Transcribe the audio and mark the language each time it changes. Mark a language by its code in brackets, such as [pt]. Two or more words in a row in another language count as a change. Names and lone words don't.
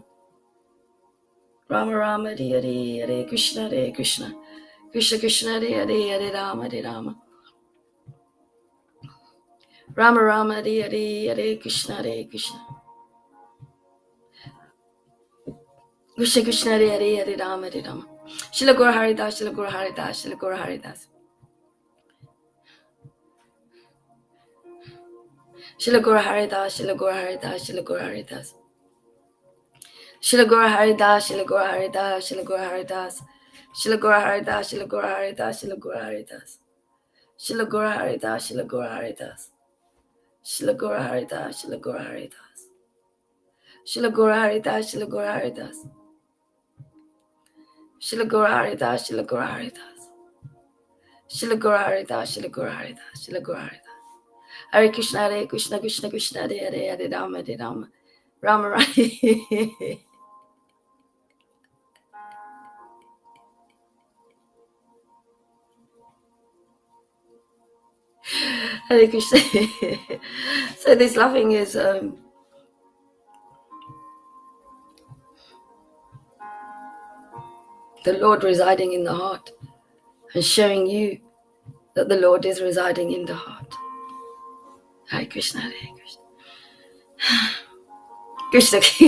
[sa] Rama Rama, Hare Hare, Hare Krishna, Hare Krishna. Krishna Krishna, Hare Hare, Hare Rama, Hare Rama. Rama Rama, Hare Hare, Hare Krishna, Hare Krishna. Krishna Krishna, Hare Hare, Hare Rama, Hare Rama. Shila Guru Haridas, Shila Guru Haridas, Shila Guru Haridas. Shila Guru Haridas, Shila Guru Haridas, Shila Guru Haridas. Shila Guru Haridas, Shila Guru Haridas, Shila Guru Haridas. Shila Guru Haridas, Shila Guru Haridas, Shila Guru Haridas. Shila Guru Haridas, Shila Guru Haridas. Shila Guru Haridas, Shila Guru Haridas. Shila Guru Haridas, Shila Guru Haridas. Shila Guru Haridas, Shila Guru Haridas. Shila Guru Haridas, Shila Guru Haridas, Shila Guru Haridas. Hare Krishna, Hare Krishna, Krishna Krishna, Hare Hare, Hare Rama, Hare Rama. Rama Rama. Hare Krishna. [en] So this laughing is the Lord residing in the heart and showing you that the Lord is residing in the heart. [sa] Hare Krishna, Hare Krishna. Krishna.